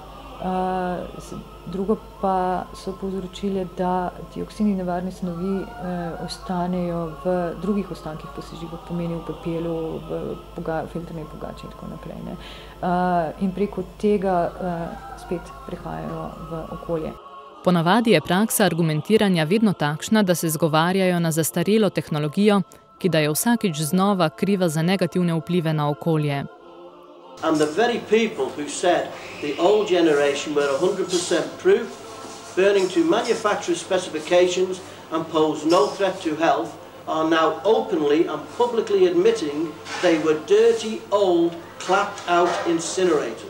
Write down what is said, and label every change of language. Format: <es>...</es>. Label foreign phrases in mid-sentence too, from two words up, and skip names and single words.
<sl>Drugo pa so povzročile, da dioksini nevarne snovi ostanejo v drugih ostankih po sežigu, pomeni v pepelu, v filtrni pogači in tako naprej. In preko tega spet prihajajo v okolje. Ponavadi je praksa argumentiranja vedno takšna, da se zgovarjajo na zastarelo tehnologijo, ki da je vsakič znova kriva za negativne vplive na okolje.</sl> <en>And the very people who said the old generation were 100% proof, burning to manufacturer specifications and pose no threat to health, are now openly and publicly admitting they were dirty, old, clapped-out incinerators.</en>